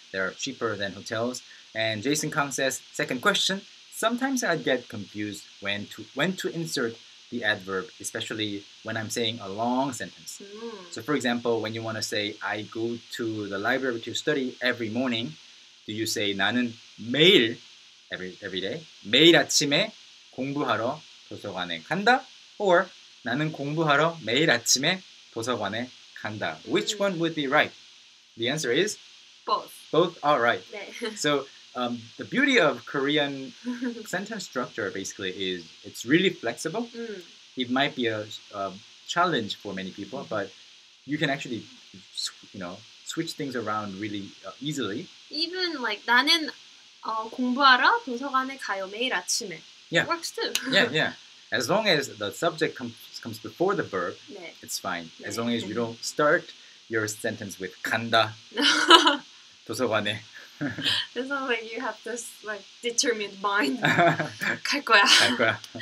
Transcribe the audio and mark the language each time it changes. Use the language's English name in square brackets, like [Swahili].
[English] They're cheaper than hotels. And Jason Kang says, second question, sometimes I get confused when to insert the adverb, especially when I'm saying a long sentence. So for example, when you want to say, I go to the library to study every morning, do you say [Korean] 나는 매일, [English] every day, [Korean] 매일 아침에 공부하러 도서관에 간다? Or 나는 공부하러 매일 아침에 도서관에 간다. [English] Which one would be right? The answer is? Both. Both are right. So the beauty of Korean sentence structure basically is it's really flexible. It might be a challenge for many people, but you can actually, switch things around really easily. Even like [Korean] 나는 공부하러 도서관에 가요 매일 아침에. [English] Yeah. It works too. Yeah. As long as the subject comes before the verb, it's fine. As long as you don't start your sentence with [Korean] 간다 도서관에. [English] It's not like you have this determined mind. [Korean] 갈 거야.